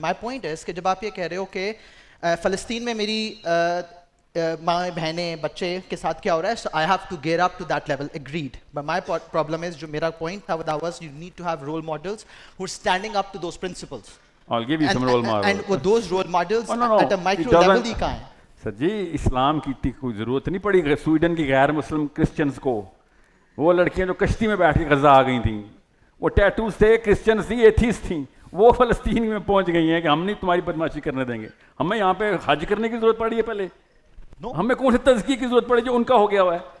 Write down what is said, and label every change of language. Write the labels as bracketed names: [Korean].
[English] My point is [Urdu] کہ جب آپ یہ کہہ رہے ہو کہ فلسطین میں میری ماں بہنیں بچے کے ساتھ کیا ہو رہا ہے, [English] so I have to gear up to that level. Agreed. But my problem is, [Urdu] جو میرا point تھا [English] that was you need to have role models who are standing up to those principles. I'll give you some role models. And those role models at a micro level [Urdu] ہی کہاں ہیں. سر جی اسلام کی اتنی کوئی ضرورت نہیں پڑی سویڈن کی غیر مسلم کرسچنس کو. وہ لڑکیاں جو کشتی میں بیٹھ کے غزہ آ گئی تھیں, وہ ٹیٹوز تھے, کرسچنس تھیں, ایتھیسٹ تھیں, وہ فلسطین میں پہنچ گئی ہیں کہ ہم نہیں تمہاری بدماشی کرنے دیں گے. ہمیں یہاں پہ حج کرنے کی ضرورت پڑی ہے پہلے, ہمیں کون سے تزکیے کی ضرورت پڑی جو ان کا ہو گیا ہوا ہے.